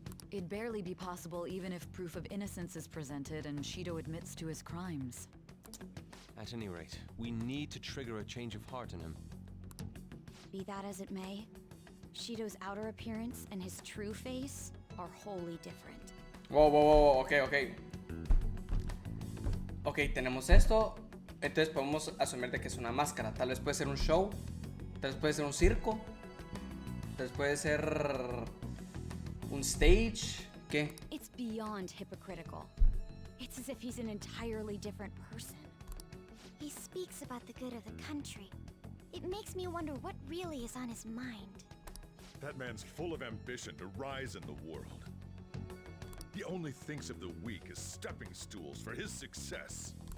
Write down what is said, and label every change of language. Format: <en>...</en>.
<en>It'd barely be possible even if proof of innocence is presented and Shido admits to his crimes. At any rate, we need to trigger a change of heart in him. Be that as it may, Shido's outer appearance and his true face are wholly different. Whoa, ok.</en> <es>Ok, tenemos esto. Entonces podemos asumir de que es una máscara. Tal vez puede ser un show. Tal vez puede ser un circo. Tal vez puede ser un stage. ¿Qué?</es> <en>It's beyond hypocritical. It's as if he's an entirely different person. He speaks about the good of the country. It makes me wonder what really is on his mind. That man's full of ambition to rise in the world. He only thinks of the weak as stepping stools for his success.</en>